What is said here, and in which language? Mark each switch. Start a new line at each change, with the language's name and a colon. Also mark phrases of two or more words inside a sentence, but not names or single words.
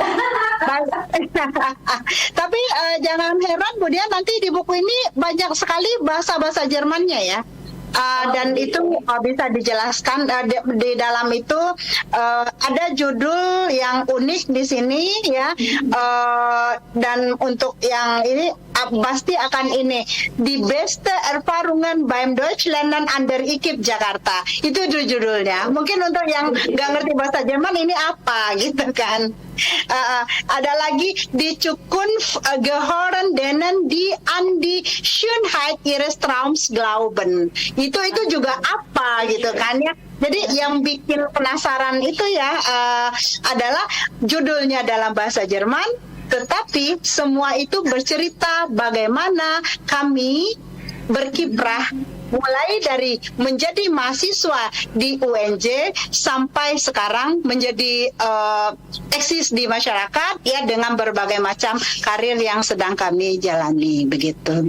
Indonesian: Tapi jangan heran Budian, nanti di buku ini banyak sekali bahasa-bahasa Jermannya ya. Dan itu bisa dijelaskan di dalam itu ada judul yang unik di sini ya, dan untuk yang ini pasti akan ini Die beste Erfahrungen beim Deutschlernen an der IKIP Jakarta, itu judulnya. Mungkin untuk yang nggak ngerti bahasa Jerman ini apa gitu kan. Ada lagi Die Zukunft gehören denen die an die Schönheit ihres Traums glauben. Itu juga apa gitu kan ya. Jadi yang bikin penasaran itu ya adalah judulnya dalam bahasa Jerman, tetapi semua itu bercerita bagaimana kami berkiprah mulai dari menjadi mahasiswa di UNJ sampai sekarang menjadi eksis di masyarakat ya, dengan berbagai macam karir yang sedang kami jalani begitu.